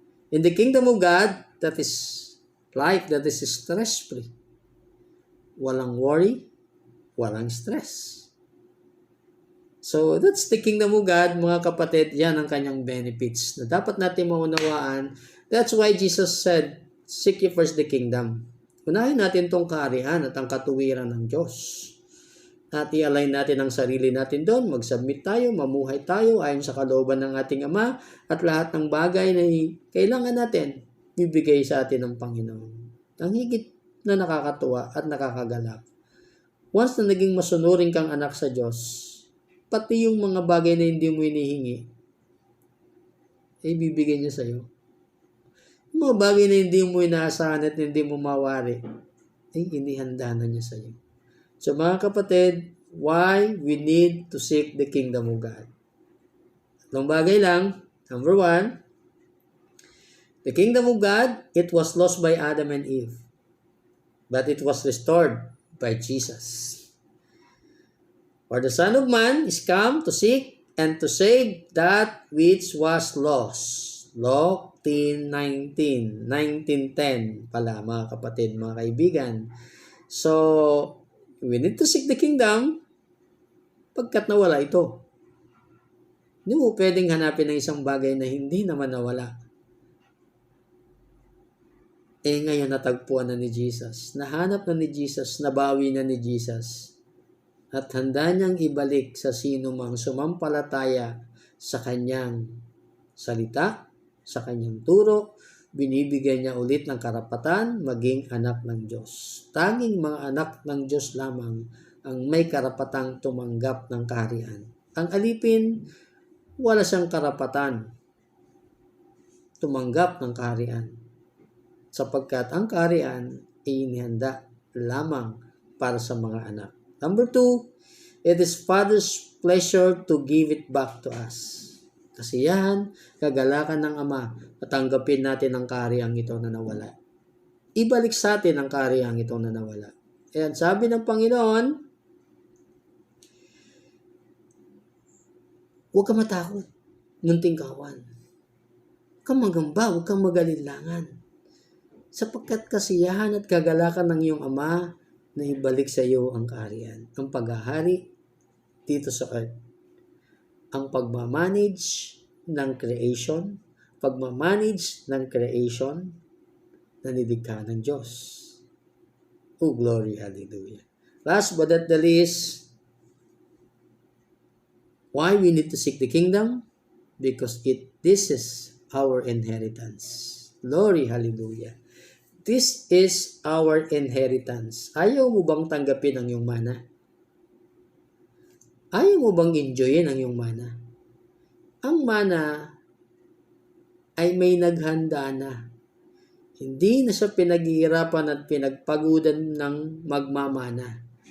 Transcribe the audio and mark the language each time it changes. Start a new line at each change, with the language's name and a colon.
English: In the Kingdom of God, that is life that is stress-free.
Filipino: Walang worry, walang stress.
English: So, that's the Kingdom of God,
Filipino: mga kapatid. Yan ang kanyang benefits na dapat natin maunawaan.
English: That's why Jesus said, seek ye first the kingdom.
Filipino: Unahin natin tong kaharian at ang katuwiran ng Diyos. At i-align natin ang sarili natin doon. Mag-submit tayo, mamuhay tayo ayon sa kalooban ng ating Ama. At lahat ng bagay na kailangan natin, bibigay sa atin ng Panginoon. Ang higit na nakakatuwa at nakakagalak. Once na naging masunurin kang anak sa Diyos, pati yung mga bagay na hindi mo hinihingi, bibigay niya sa'yo. Yung mga bagay na hindi mo inaasahan at hindi mo mawari, inihanda na niya sa'yo. So mga kapatid,
English: why we need to seek the kingdom of God?
Filipino: Tatlong bagay lang.
English: Number 1, the kingdom of God, it was lost by Adam and Eve, but it was restored by Jesus. For the Son of Man is come to seek and to save that which was lost.
Filipino: Luke 10:19, 19:10 pala mga kapatid, mga kaibigan.
English: So, we need to seek the kingdom
Filipino: pagkat nawala ito. Hindi mo pwedeng hanapin ng isang bagay na hindi naman nawala. Ngayon natagpuan na ni Jesus. Nahanap na ni Jesus, nabawi na ni Jesus. At handa niyang ibalik sa sino mang sumampalataya sa kanyang salita, sa kanyang turo, binibigyan niya ulit ng karapatan maging anak ng Diyos. Tanging mga anak ng Diyos lamang ang may karapatang tumanggap ng kaharian. Ang alipin, wala siyang karapatan tumanggap ng kaharian sapagkat ang kaharian ay inihanda lamang para sa mga anak.
English: Number 2, it is Father's pleasure to give it back to us.
Filipino: Kasiyahan, kagalakan ng Ama at tanggapin natin ang kahariang ito na nawala. Ibalik sa atin ang kahariang ito na nawala. Ayan, sabi ng Panginoon, huwag ka matakot, munting kawan. Huwag kang magamba, huwag kang magalinlangan. Sapagkat kasiyahan at kagalakan ng iyong Ama na ibalik sa iyo ang kaharian, ang paghahari dito sa earth. Ang pagmamanage ng creation, pagmamanage ng creation na nilikha ng Diyos.
English: Oh, glory, hallelujah. Last but not the least, why we need to seek the kingdom? Because this is our inheritance. Glory, hallelujah. This is our inheritance.
Filipino: Ayaw mo bang tanggapin ang iyong mana? Ayaw mo bang enjoyin ang iyong mana? Ang mana ay may naghanda na. Hindi na siya pinaghihirapan at pinagpagudan ng magmamana.